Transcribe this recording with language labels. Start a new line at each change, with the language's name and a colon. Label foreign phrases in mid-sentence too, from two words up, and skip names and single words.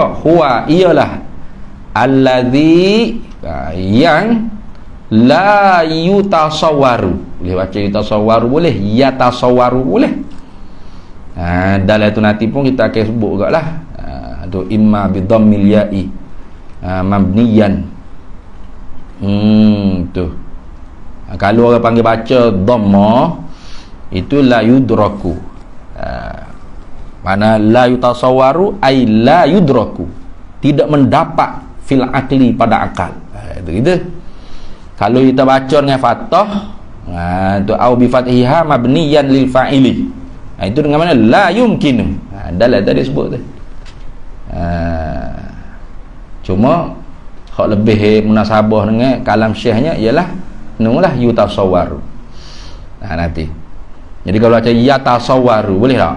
Arabic: Huwa, iyalah alladhi, yang لا يتصور.
Malay: Boleh baca yutasawwaru boleh, yatasawwaru boleh. Dalam tu nanti pun kita akan sebut juga lah.
Arabic: Tu إما بضم الياء مبنيا.
Malay: Tu kalau orang panggil baca dhamma, Itu
Arabic: لا يدرك. Mana لا يتصور أي لا يدرك,
Malay: tidak mendapat
Arabic: في العقل
Malay: pada akal. Itu gitu. Kalau kita baca dengan fathah, tu
Arabic: أو بفتحها مبنيا للفاعل.
Malay: Itu dengan mana?
Arabic: لا يمكن.
Malay: Dalam tadi sebut tu. Cuma hak lebih munasabah dengan kalam syekhnya ialah nulah yutasawwaru. Nanti. Jadi kalau baca yatasawwaru boleh tak?